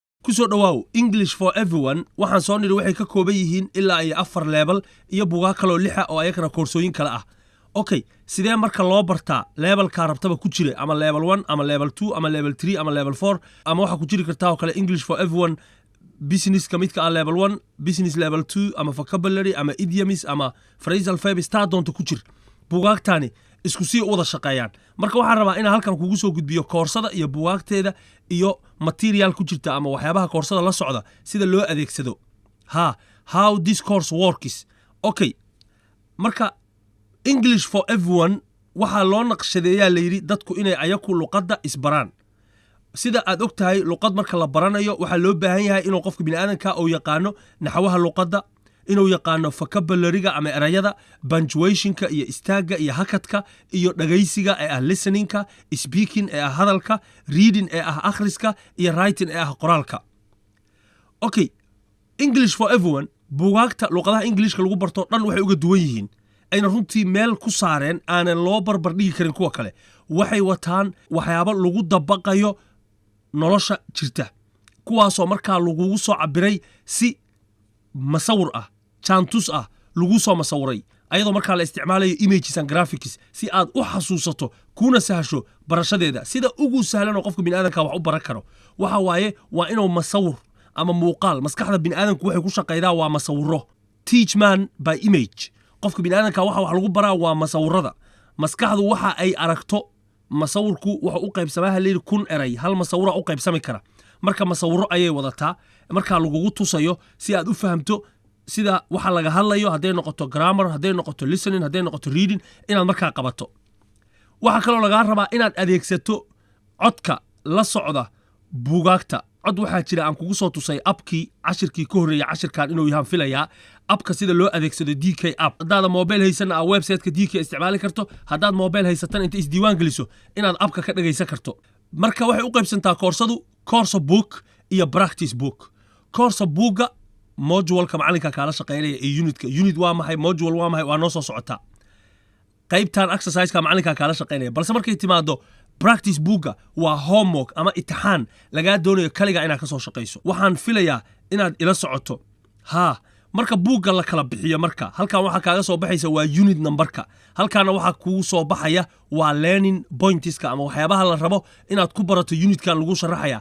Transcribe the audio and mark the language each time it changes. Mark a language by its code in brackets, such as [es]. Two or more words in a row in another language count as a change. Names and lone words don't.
[so] kusoo dhawaaw English for everyone waxaan soo niri waxay ka kooban yihiin ilaa ay 4 level iyo buugaag kale oo 6 oo ayagana koorsooyin kale ah. Okay, sidee marka loo bartaa levelka rabtaba ku jira ama level 1 ama level 2 ama level 3 ama level 4 ama waxa ku jiri kartaa oo kale English for everyone business kamidka level 1 business level 2 ama vocabulary ama idioms ama [en] phrasal verbs [so] taa doonto ku jir buugaagtani isku sii wada shaqeeyaan. Marka waxaan rabaa in halkan kugu soo gudbiyo koorsada iyo buugaagteeda iyo material ku jirta ama waxyaabaha koorsada la socda sida loo adeegsado. [en] How this course works. [so] Okay. Marka English for everyone waxa loo naqshadeeyaa leeyri dadku inay ayaku luqadda isbaraan. Sida aad ogtahay luqad marka la baranayo waxa loo baahan yahay inuu qofka bini'aadanka uu yaqaano naxwaha luqadda, inuu yaqaano vocabulary-ga ama erayada, punctuation-ka iyo istaaga iyo hakadka iyo dhageysiga ee listening-ka, speaking ee hadalka, reading ee akhriska iyo writing ee qoraalka. Okay, English for everyone buugaagta luqadaha Englishka lagu barto dhan waxay uga duwan yihiin. Ayna runtii meel ku saareen aanan loo barbar dhigi karin kuwa kale. Waxay wataan waxyaabo lagu dabaqayo nolosha jirta. Kuwaasoo markaa lagugu soo cabiray si masawir ah, chantus ah, lagu soo masawiray. Ayadoo markaa la isticmaalayo [en] images and graphics [so] si aad u xasuusato kuna sahasho barashadeeda. Sida ugu sahlan oo qofka bini'aadanka wax u baran karo. Waxa waaye waa inuu masawir ama muuqaal maskaxda bini'aadanku waxay ku shaqeydaa waa masawiro. [en] Teach man by image. [so] qofka bini'aadanka waxa wax lagu baraa waa masawirada. Maskaxdu waxa ay aragto masawirku waxa u qaybsamaha leeyahay 1000 eray hal masawiro u qaybsami kara. Marka masawiro ayay wadataa marka lagugu tusayo si aad u fahamto sida waxa laga hadlayo haday noqoto grammar haday noqoto listening haday noqoto reading inaad markaa qabato. Waxa kale oo laga rabaa inaad adeegsato codka la socda buugaagta. cod waxa jira aan kugu soo tusay appkii cashirkii ka horeeyay cashirkan inuu yahay filaya appka sida loo adeegsado DK app. Hadaad mobile haysan ah website-ka DK isticmaali karto, hadaad mobile haysatan inta isdiiwaan geliso inaad appka ka dhageysan karto. Marka waxay u qaybsantaa koorsadu [en] course book [so] iyo [en] practice book. Course book [so] module-ka macalinka kala shaqeynaya ee unit waa maxay, module waa maxay, waa noo soo socota. qaybtan exercise-ka macalinka kala shaqeynaya balse markay timaado [en] practice book [so] waa homework ama imtixaan laga doonayo kaliga inaad ka soo shaqeyso. Waxaan filayaa inaad ila socoto. Marka buugga la kala bixiyo marka halkan waxa kaaga soo baxaysa waa [en] unit numberka. [so] Halkaana waxa kugu soo baxaya waa [en] learning pointska [so] ama waxyaabaha la rabo inaad ku barato unitkan lagu sharaxaya.